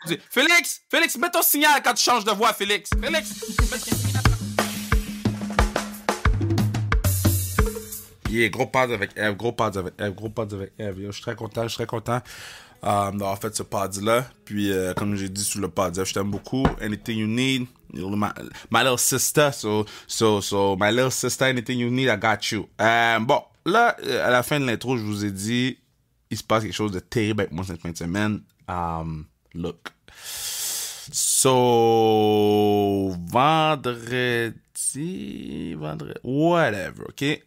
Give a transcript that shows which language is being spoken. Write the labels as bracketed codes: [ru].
[fr] Félix, mets ton signal quand tu changes de voix, Félix. Félix! Yeah, gros pod avec Eve. Yo, je suis très content. D'avoir fait ce pod-là. Puis, comme j'ai dit sur le pod, je t'aime beaucoup. [en] Anything you need, my little sister. So, my little sister, anything you need, I got you. [fr] Bon, là, à la fin de l'intro, je vous ai dit, il se passe quelque chose de terrible avec moi cette fin de semaine. Look. [en] So, vendredi, whatever, ok?